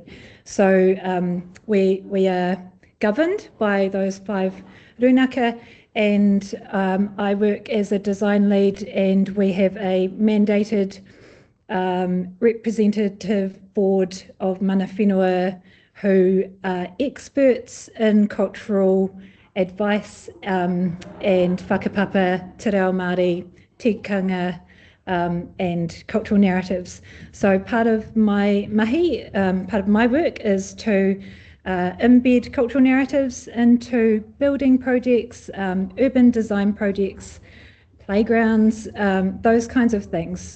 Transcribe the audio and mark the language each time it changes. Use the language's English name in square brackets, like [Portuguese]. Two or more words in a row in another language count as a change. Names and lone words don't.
[English] So we are governed by those 5 Rūnaka, and I work as a design lead, and we have a mandated representative board of [Māori] Mana Whenua [English] who are experts in cultural advice and [Māori] whakapapa, te reo Māori, tikanga, [English] and cultural narratives. So part of my mahi, part of my work is to embed cultural narratives into building projects, urban design projects, playgrounds, those kinds of things.